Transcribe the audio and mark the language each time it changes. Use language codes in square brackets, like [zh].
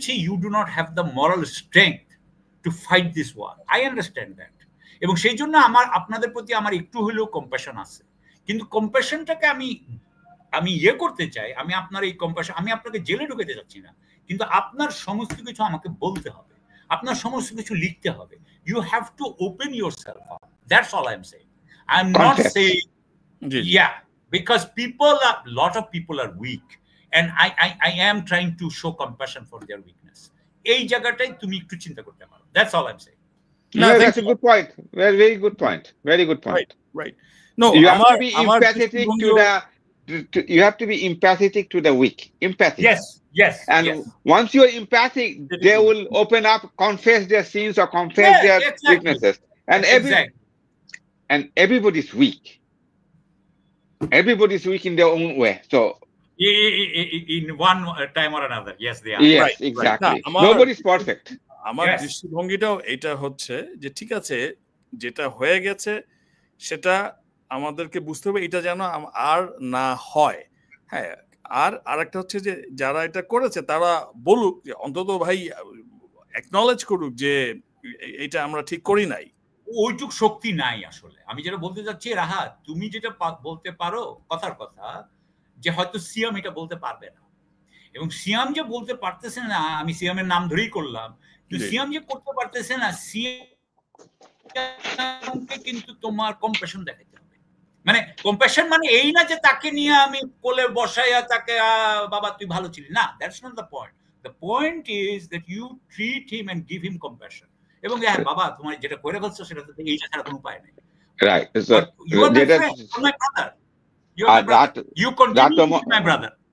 [en] You do not have the moral strength to fight this war, I understand that. [bn] এবং সেই জন্য আপনাদের প্রতি আমার একটু হলেও কম্প্যাশন আছে, কিন্তু কম্প্যাশনটাকে আমি করতে চাই। আমি আপনার এই কম্প্যাশন, আমি আপনাকে জেলে ঢুকাতে চাচ্ছি না, কিন্তু আপনার সমস্ত কিছু আমাকে বলতে হবে, আপনার সমস্ত কিছু লিখতে হবে। [en] You have to open yourself up. That's all I'm saying. I'm not saying, yeah, because lot of people are weak, and I am trying to show compassion for their weakness. [bn] এই জায়গাটাই তুমি একটু চিন্তা করতে পারো। [en] That's all I'm saying. No, that's a good point. Very good point. Very good point. Right. No, you have to be empathetic you have to be empathetic to the weak. Empathy. Yes. And once you're empathic, they will open up, confess their sins or confess their weaknesses. And everybody's weak. Everybody's weak in their own way. So in one time or another, yes, they are. Yes, right, exactly. Right. Nobody's perfect. [bn] আমার দৃষ্টিভঙ্গিটাও এটা হচ্ছে যে ঠিক আছে, যেটা হয়ে গেছে সেটা আমাদেরকে বুঝতে হবে, এটা যেন আর না হয়। হ্যাঁ, আর আরেকটা হচ্ছে যে যারা এটা করেছে তারা বলুক যে অন্তত ভাই অ্যাকনলেজ করুক যে এটা আমরা ঠিক করি নাই। ওইটুক শক্তি নাই আসলে। আমি যেটা বলতে চাচ্ছি, রাহাত, তুমি যেটা বলতে পারো কথার কথা, যে হয়তো সিয়াম এটা বলতে পারবে না, এবং সিয়াম যে বলতে পারতেছে না, আমি সিয়ামের নাম ধরেই করলাম, কিন্তু সিয়াম যে করতে পারতেছে না, সিয়ামকে কিন্তু তোমার কম্প্যাশন দেখাতে হবে। মানে কম্প্যাশন মানে এই না যে তাকে নিয়ে আমি কোলে বসাইয়া তাকে বাবা তুই ভালো ছিলি, না, [en] That's not the point. The point is that you treat him and give him compassion, [bn] এবং হ্যাঁ বাবা তোমার যেটা করে ফেলছো সেটা তো এইটা ছাড়া কোনো উপায় নেই। [en] Right. So you are my friend, you're my brother. You're my brother. You continue to be my brother.